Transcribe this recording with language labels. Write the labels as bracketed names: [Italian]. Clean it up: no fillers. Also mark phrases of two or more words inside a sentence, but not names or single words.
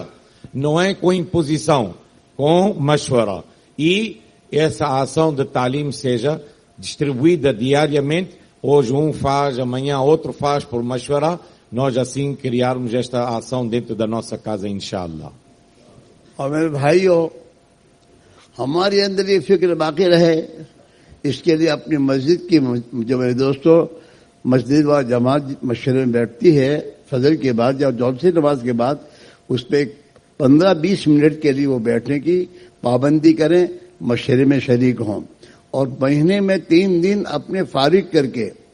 [Portuguese] Não é com imposição, com mashwara. E essa ação de ta'lim seja distribuída diariamente. Hoje um faz, amanhã outro faz por mashwara. Nós assim criarmos esta ação dentro da nossa casa, inshallah. [Hindi] और मेरे भाइयों, हमारे अंदर ये फिक्र बाकी रहे, इसके लिए अपनी मस्जिद की, जो मेरे दोस्तों मस्जिद व जमात मशरे में बैठती है फजर के बाद या जौहर नमाज के बाद, उस पर 15-20 मिनट के लिए वो बैठने की पाबंदी करें, मशरे में शरीक हों और महीने में 3 दिन अपने फारिग करके